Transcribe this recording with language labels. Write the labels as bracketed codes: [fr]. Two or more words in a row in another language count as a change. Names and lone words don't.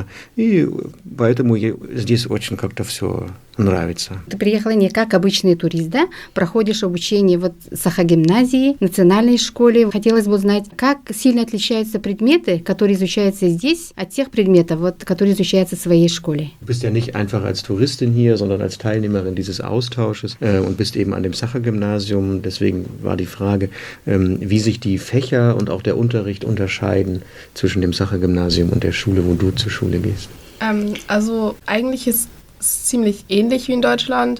[ru] И поэтому ей здесь очень как-то все нравится. Ты приехала не как обычный турист, да? Проходишь обучение вот в Саха-гимназии, национальной школе. Хотелось бы узнать, как сильно отличаются предметы, которые изучаются здесь, от тех предметов, вот, которые изучаются в своей школе. [de] Du bist ja nicht einfach als Touristin hier, sondern als Teilnehmerin dieses Austausches und bist eben an dem Sacher-Gymnasium. Deswegen war die Frage, wie sich die Fächer und auch der Unterricht unterscheiden zwischen dem Sacher-Gymnasium und der Schule, wo du zur Schule gehst. Also eigentlich ist es ziemlich ähnlich wie in Deutschland.